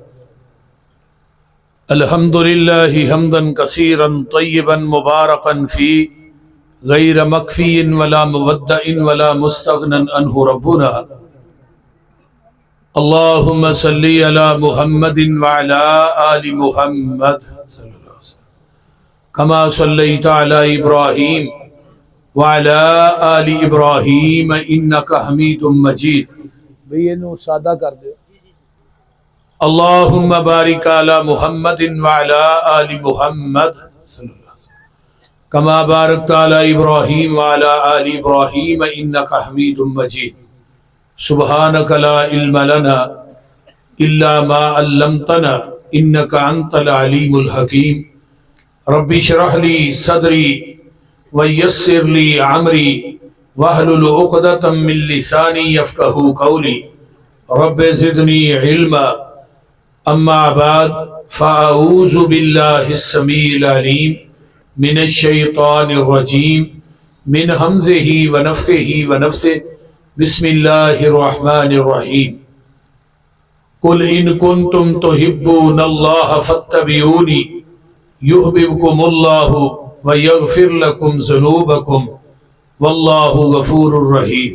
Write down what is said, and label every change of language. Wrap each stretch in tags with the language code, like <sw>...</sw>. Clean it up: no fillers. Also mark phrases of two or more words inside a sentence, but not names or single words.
<ar>الحمد لله حمدا كثيرا طيبا مباركا فيه غير مكفي ولا مودع ولا مستغنى عنه ربنا. اللهم صل على محمد وعلى آل محمد كما صليت على إبراهيم وعلى آل إبراهيم إنك حميد مجيد.</ar> <pa>بھی اینوں سادہ کر دو.</pa> <ar>اللهم بارك على محمد وعلى آل محمد كما باركت على إبراهيم وعلى آل إبراهيم إنك حميد مجيد. سبحانك لا علم لنا إلا ما علمتنا إنك أنت العليم الحكيم. رب اشرح لي صدري ويسر لي أمري واحلل عقدة من لساني يفقهوا قولي. رب زدني علما. أما بعد فأعوذ بالله السميع العليم من الشيطان الرجيم من همزه ونفخه ونفسه. بسم الله الرحمن الرحيم قل إن كنتم تحبون الله فاتبعوني يحببكم الله ويغفر لكم ذنوبكم والله غفور رحيم.</ar>